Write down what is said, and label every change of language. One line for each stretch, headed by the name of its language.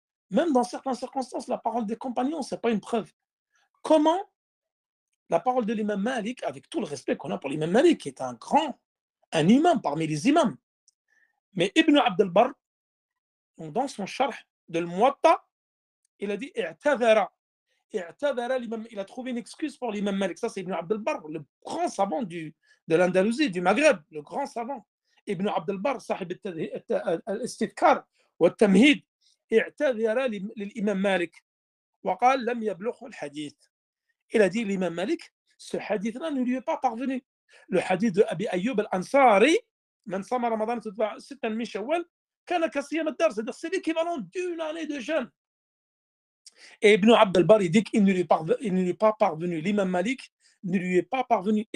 French: Même dans certaines circonstances, la parole des compagnons, ce n'est pas une preuve. Comment la parole de l'imam Malik, avec tout le respect qu'on a pour l'imam Malik, qui est un imam parmi les imams, mais Ibn Abd al-Barr, dans son sharh de l'Muwatta, il a dit i'tadhara. Il a trouvé une excuse pour l'imam Malik. Ça, c'est Ibn Abd al-Barr, le grand savant de l'Andalousie, du Maghreb, le grand savant.
Arabic: Ibn Abd al-Barr, صاحب الاستذكار والتمهيد, اعتذر للإمام مالك وقال لم يبلغه الحديث.
French: Il a dit l'imam Malik, ce hadith-là ne lui est pas parvenu. Le hadith de Abi Ayyub al-Ansari,
Arabic: من صام رمضان ستا من شوال كان كصيام الدار,
French: c'est-à-dire c'est l'équivalent d'une année de jeûne. Et Ibn Abd al-Barr, il dit qu'il ne lui est pas parvenu. L'imam Malik ne lui est pas parvenu.